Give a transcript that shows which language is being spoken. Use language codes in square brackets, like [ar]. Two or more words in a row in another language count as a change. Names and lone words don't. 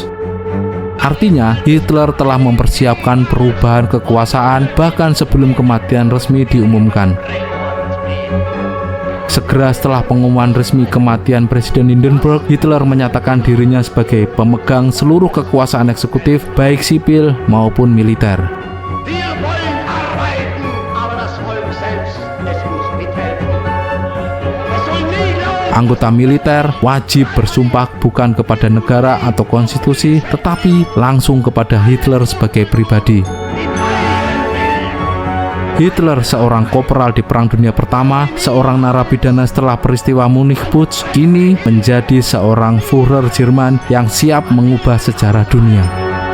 [id] Artinya, Hitler telah mempersiapkan perubahan kekuasaan bahkan sebelum kematian resmi diumumkan. Segera setelah pengumuman resmi kematian Presiden Hindenburg, Hitler menyatakan dirinya sebagai pemegang seluruh kekuasaan eksekutif, baik sipil maupun militer. [de] Wir wollen arbeiten, aber das Volk selbst, es muss mithelfen. Es soll nie glauben. [id] Anggota militer wajib bersumpah bukan kepada negara atau konstitusi, tetapi langsung kepada Hitler sebagai pribadi. Hitler, seorang korporal di Perang Dunia Pertama, seorang narapidana setelah peristiwa Munich Putsch, kini menjadi seorang Führer Jerman yang siap mengubah sejarah dunia.